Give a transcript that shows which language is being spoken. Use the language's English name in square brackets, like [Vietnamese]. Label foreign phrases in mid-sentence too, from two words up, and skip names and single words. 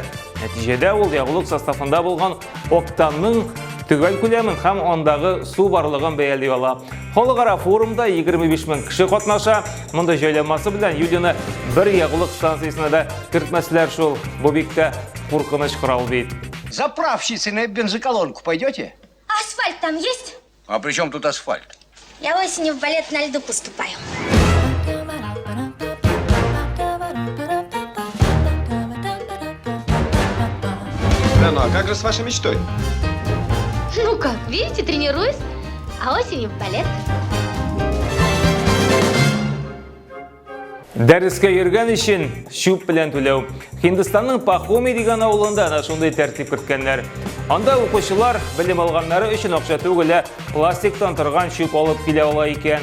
[Tatar] Нәтиҗәдә ул ягулык составында булган октанның төгәл күләмен һәм андагы су барлыгын бәяли ала. Халыкара форумда 25 мең кеше катнаша. Монда җайланмасы белән Юлияны бер ягулык станциясенә дә кертмәсләр шул. Бу бик тә куркыныч корал бит. [Russian] Заправщицей на бензоколонку пойдете? Асфальт там есть? А при чем тут асфальт? Я осенью в балет на льду поступаю. Да ну, а как же с вашей мечтой? Ну как, видите, тренируюсь, а осенью в балет. [Tatar] Дәрескә йөргән өчен шуп белән түләү. Һиндстанның Пахоми дигән авылында ана шундый тәртип керткәннәр. Анда укучылар белем алганнары өчен акча түгел, пластиктан торган шуп алып килә ала икән.